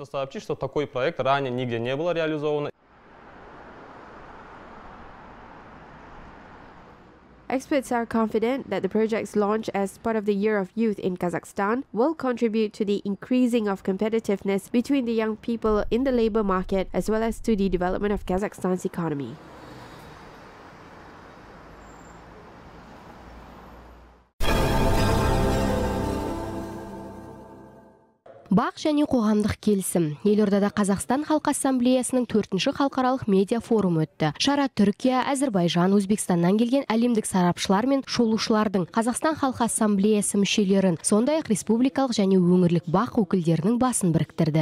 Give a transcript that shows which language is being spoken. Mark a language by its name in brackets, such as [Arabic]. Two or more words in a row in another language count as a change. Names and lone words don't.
[English] Experts are confident that the projects launched as part of the Year of Youth in Kazakhstan will contribute to the increasing of competitiveness between the young people in the labor market as well as to the development of Kazakhstan's economy. [Kazakh] Бақ және қоғамдық келісім. Елордада Қазақстан Халқы Ассамблеясының 4-ші халықаралық медиа форумы өтті. Шара Түркия, Әзербайжан, Өзбекстаннан келген әлемдік сарапшылар мен шолушылардың Қазақстан Халқы Ассамблеясы мүшелерін, сондай-ақ республикалық және өңірлік бақ өкілдерінің басын біріктірді.